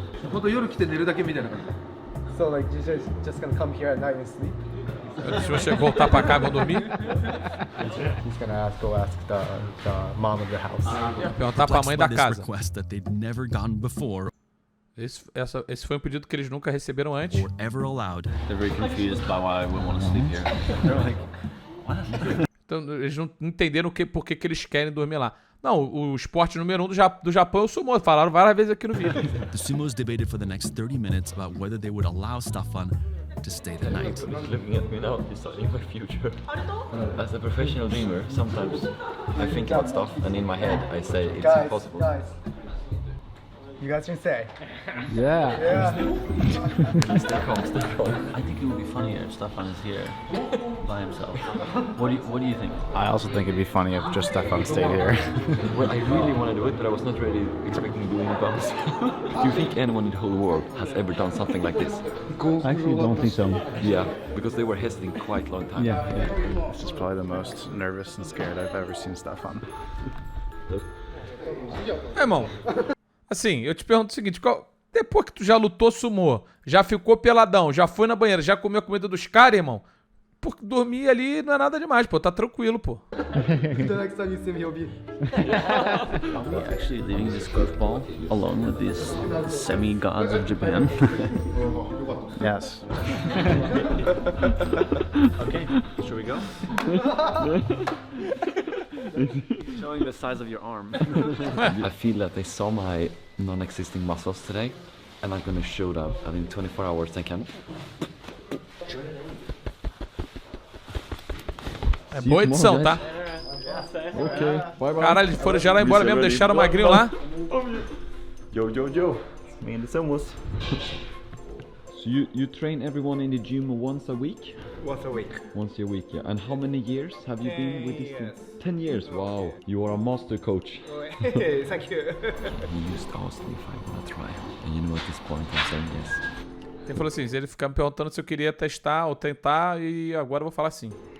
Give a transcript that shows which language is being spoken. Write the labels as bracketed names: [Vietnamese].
[Japanese] 本当夜来て寝るだけみたいな感じ。 [English] So like, you just gonna come here at night and sleep? [Portuguese] Se você voltar pra cá, vão dormir? [English] He's gonna go ask the mom of the house. [Portuguese] Perguntar pra mãe da [English] This [Portuguese] casa. [English] request that they'd never gotten before [Portuguese] Esse foi um pedido que eles nunca receberam antes. [English] or ever allowed. They're very confused by why we want to sleep here. They're like, [Portuguese] Então, eles não entenderam por que eles querem dormir lá. Não, o esporte número 1 do Japão é o sumô. Falaram várias vezes aqui no vídeo. [English] The sumos debated for the next 30 minutes about whether they would allow Stefan to stay the night. Looking at me now, deciding my future. As a professional dreamer, sometimes I think about stuff and in my head I say it's impossible. Guys, you guys can say. Yeah. Stay calm, stay calm. I think it would be funnier if Stefan is here by himself. What do you think? I also think it'd be funny if just Stefan stayed here. Well, I really want to do it, but I was not really expecting doing it by myself. Do you think anyone in the whole world has ever done something like this? I actually don't think so. Yeah, because they were hesitating quite a long time. Yeah. This is probably the most nervous and scared I've ever seen Stefan. [Portuguese] Irmão, assim, eu te pergunto o seguinte, depois que tu já lutou sumô, já ficou peladão, já foi na banheira, já comeu a comida dos caras, irmão, porque dormir ali não é nada demais, pô, tá tranquilo, pô. [English] The next time you see me, he'll be. are we actually leaving this goofball alone with these semi-gods of Japan? Yes. Okay, should we go? Showing the size of your arm. I feel that they saw my non-existing muscles today, and I'm gonna show them that in 24 hours they can. [Portuguese] É boa edição, tá? [English] Okay, bye bye. [Portuguese] Caralho, eles foram já lá embora mesmo, deixaram o magrinho lá. [English] Yo, it's me and the Sumos. So you train everyone in the gym once a week? Once a week. Once a week, yeah. And how many years have you been with this team? 10 years, wow. You are a master coach. Hey, thank you. He just asked me if I wanna try, and you know at this point I'm saying yes. [Portuguese] Ele falou assim, ele ficava me perguntando se eu queria testar ou tentar, e agora eu vou falar sim.